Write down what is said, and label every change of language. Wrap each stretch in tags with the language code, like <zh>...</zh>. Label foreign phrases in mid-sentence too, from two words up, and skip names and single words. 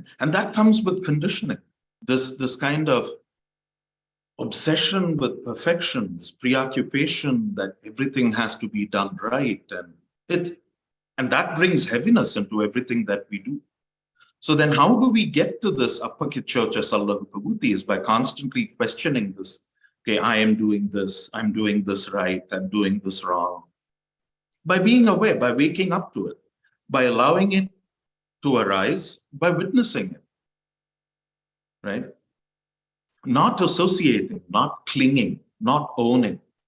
<en>And that comes with conditioning. This kind of obsession with perfection, this preoccupation that everything has to be done right. And that brings heaviness into everything that we do. So then how do we get to this</en> <pi>apakitchocha sallahu kabuti</pi> <en>is by constantly questioning this. Okay, I am doing this. I'm doing this right. I'm doing this wrong. By being aware, by waking up to it, by allowing it to arise, by witnessing it, right? Not associating, not clinging, not owning.</en>